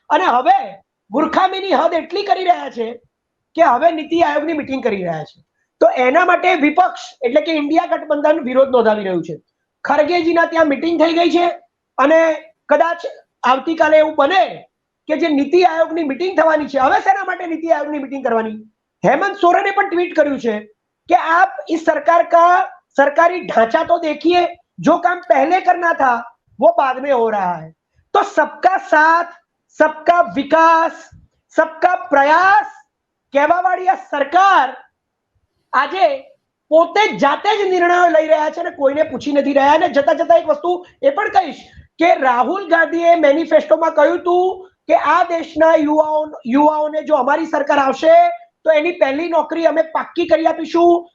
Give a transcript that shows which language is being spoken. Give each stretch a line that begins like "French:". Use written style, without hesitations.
Gujarati: અને હવે મૂર્ખામીની હદ એટલી કરી રહ્યા છે કે હવે નીતિ આયોગની મીટિંગ કરી રહ્યા છે. તો એના માટે વિપક્ષ એટલે કે ઇન્ડિયા ગઠબંધન વિરોધ નોંધાવી રહ્યું છે. ખરગેજીના ત્યાં મિટિંગ થઈ ગઈ છે અને કદાચ આવતીકાલે એવું બને કે જે નીતિ આયોગની મિટિંગ થવાની છે. હવે શેના માટે નીતિ આયોગની મિટિંગ કરવાની?
Hindi: हेमंत सोरेन ने पण ट्वीट
Gujarati: કર્યું છે
Hindi: कि आप इस सरकार का सरकारी ढांचा तो देखिए, जो काम पहले करना था वो बाद में हो रहा है. तो सबका साथ, सबका विकास, सबका प्रयास
Gujarati: કહેવા વાળી આ સરકાર આજે પોતે જાતે જ નિર્ણયો લઈ રહ્યા છે અને કોઈને પૂછી નથી રહ્યા. અને જતા જતા એક વસ્તુ એ પણ કહીશ કે રાહુલ ગાંધીએ મેનિફેસ્ટોમાં કહ્યું હતું કે આ દેશના યુવાઓને જો અમારી સરકાર આવશે તો એની પહેલી નોકરી અમે પાક્કી કરી આપીશું.